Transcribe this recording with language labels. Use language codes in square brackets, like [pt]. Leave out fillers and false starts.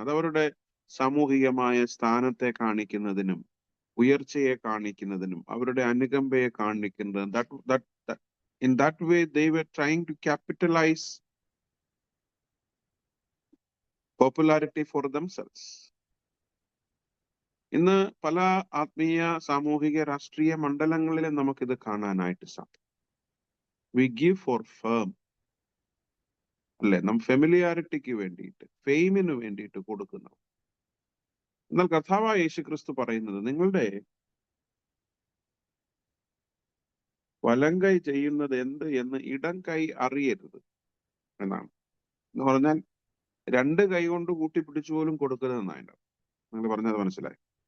[ml] അതവരുടെ സാമൂഹികമായ സ്ഥാനത്തെ കാണിക്കുന്നതിനും ഉയർച്ചയെ കാണിക്കുന്നതിനും അവരുടെ അനുകമ്പയെ കാണിക്കുന്നതിനും, [en] in that way they were trying to capitalize popularity for themselves. [ml] ഇന്ന് പല ആത്മീയ, സാമൂഹിക, രാഷ്ട്രീയ മണ്ഡലങ്ങളിലും നമുക്കിത് കാണാനായിട്ട് സാധിക്കും. [en] We give for fame, അല്ലെ? [ml] ഫെമിലിയാരിറ്റിക്ക് വേണ്ടിയിട്ട്, ഫെയിമിന് വേണ്ടിയിട്ട് കൊടുക്കുന്നു. എന്നാൽ കർത്താവായ യേശുക്രിസ്തു പറയുന്നത്, നിങ്ങളുടെ വലങ്കൈ ചെയ്യുന്നത് എന്ത് എന്ന് ഇടം കൈ അറിയരുത് എന്നാണ്. എന്ന് പറഞ്ഞാൽ രണ്ട് കൈ കൊണ്ട് കൂട്ടിപ്പിടിച്ചു പോലും കൊടുക്കരുതെന്നാണ്. നിങ്ങൾ പറഞ്ഞത് മനസ്സിലായി?